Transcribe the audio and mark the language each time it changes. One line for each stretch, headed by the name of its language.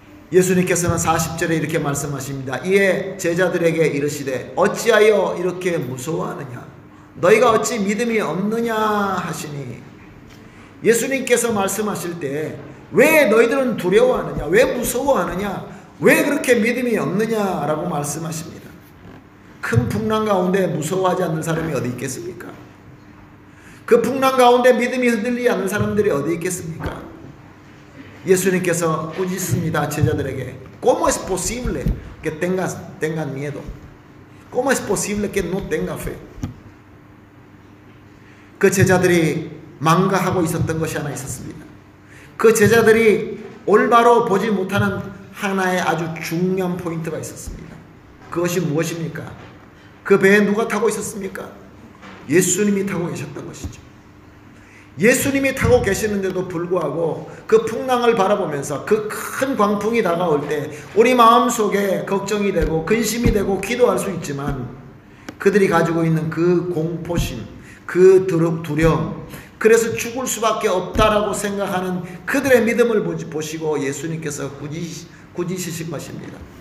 Korean: 예수님께서는 40절에 이렇게 말씀하십니다. 이에 제자들에게 이르시되 어찌하여 이렇게 무서워하느냐, 너희가 어찌 믿음이 없느냐 하시니, 예수님께서 말씀하실 때 왜 너희들은 두려워하느냐, 왜 무서워하느냐, 왜 그렇게 믿음이 없느냐라고 말씀하십니다. 큰 풍랑 가운데 무서워하지 않는 사람이 어디 있겠습니까? 그 풍랑 가운데 믿음이 흔들리지 않는 사람들이 어디 있겠습니까? 예수님께서 꾸짖습니다. 제자들에게.
Spanish: ¿Cómo es posible que tengan miedo? ¿Cómo es posible que no tengan fe?
Korean: 그 제자들이 망가하고 있었던 것이 하나 있었습니다. 그 제자들이 올바로 보지 못하는 하나의 아주 중요한 포인트가 있었습니다. 그것이 무엇입니까? 그 배에 누가 타고 있었습니까? 예수님이 타고 계셨던 것이죠. 예수님이 타고 계시는데도 불구하고 그 풍랑을 바라보면서 그 큰 광풍이 다가올 때 우리 마음속에 걱정이 되고 근심이 되고 기도할 수 있지만, 그들이 가지고 있는 그 공포심, 그 두려움, 그래서 죽을 수밖에 없다라고 생각하는 그들의 믿음을 보시고 예수님께서 꾸짖으신 것입니다.